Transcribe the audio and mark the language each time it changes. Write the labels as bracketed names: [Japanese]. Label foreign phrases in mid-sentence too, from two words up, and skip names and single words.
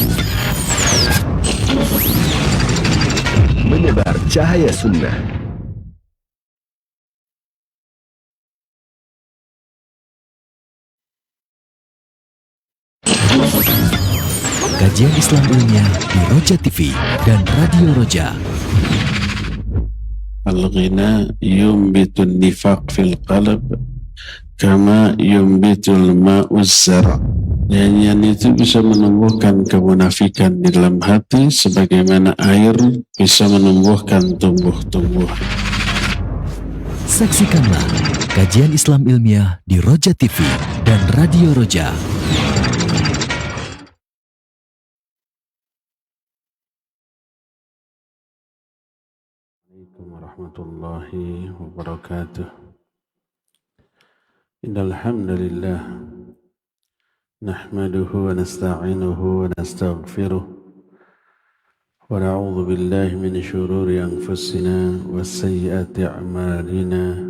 [Indonesian] Menyebar cahaya sunnah. Kajian Islam ilmiah di Roja TV dan Radio Roja. [Arabic] الغناء ينبت النفاق في القلب كما ينبت الماء الزرع'. [Indonesian] Nyanyian itu bisa menumbuhkan kemunafikan di dalam hati sebagaimana air bisa menumbuhkan tumbuh-tumbuhan. Saksikanlah kajian Islam ilmiah di Roja TV dan Radio Roja. [Arabic] السلام عليكم ورحمة الله وبركاته. إن الحمد لله نحمده ونستعينه ونستغفره ونعوذ بالله من شرور أنفسنا وسيئات أعمالنا.